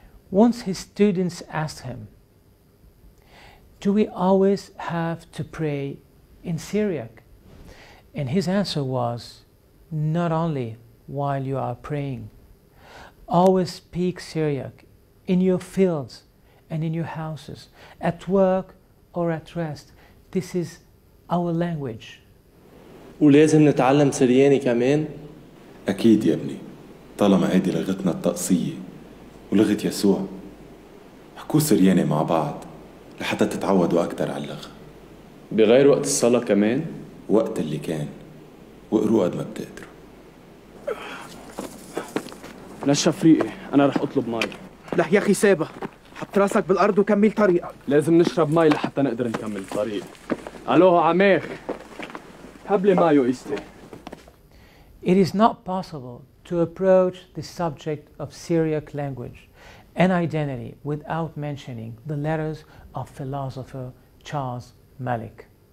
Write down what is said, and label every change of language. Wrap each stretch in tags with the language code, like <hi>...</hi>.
<en>Once his students asked him, "Do we always have to pray in Syriac?" And his answer was, "Not only while you are praying. Always speak Syriac in your fields and in your houses, at work or at rest. This is our language."</en> <ar>ولازم نتعلم سرياني كمان؟ أكيد يا ابني، طالما هيدي لغتنا الطقسية ولغة يسوع. حكوا سرياني مع بعض لحتى تتعودوا أكتر على اللغة. بغير وقت الصلاة كمان؟ وقت اللي كان، واقروا قد ما بتقدروا. نشف ريقي، أنا رح أطلب مي. لح يا أخي سابة، حط راسك بالأرض وكمل طريقك. لازم نشرب مي لحتى نقدر نكمل الطريق.</ar> <syc>ألو عميخ، هب لي مايو إستي.</syc> <en>It is not possible to approach the subject of Syriac language and identity without mentioning the letters of philosopher Charles Malik.</en>